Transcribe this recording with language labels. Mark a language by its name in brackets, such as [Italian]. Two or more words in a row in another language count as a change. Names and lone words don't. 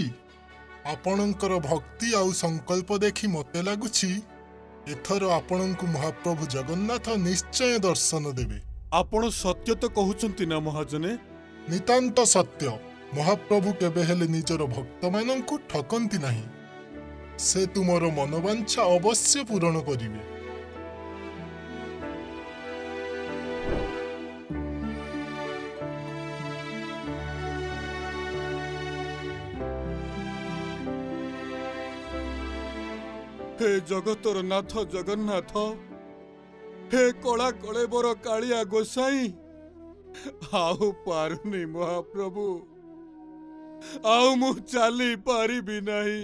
[Odia] ଆପଣଙ୍କର ଭକ୍ତି ଆଉ ସଂକଳ୍ପ ଦେଖି ମତେ ଲାଗୁଛି ଏଥର ଆପଣଙ୍କୁ ମହାପ୍ରଭୁ ଜଗନ୍ନାଥ ନିଶ୍ଚୟ ଦର୍ଶନ ଦେବେ। ଆପଣ ସତ୍ୟ ତ କହୁଛନ୍ତି ନା ମହାଜନେ? ନିତାନ୍ତ ସତ୍ୟ। ମହାପ୍ରଭୁ କେବେ ହେଲେ ନିଜର ଭକ୍ତମାନଙ୍କୁ ଠକନ୍ତି ନାହିଁ। ସେ ତୁମର ମନୋବାଞ୍ଛା ଅବଶ୍ୟ ପୂରଣ କରିବେ। ହେ ଜଗତର ନାଥ ଜଗନ୍ନାଥ, ହେ କଳା କଳେବର କାଳିଆ ଗୋସାଇଁ, ଆଉ ପାରୁନି ମହାପ୍ରଭୁ, ଆଉ ମୁଁ ଚାଲି ପାରିବି ନାହିଁ।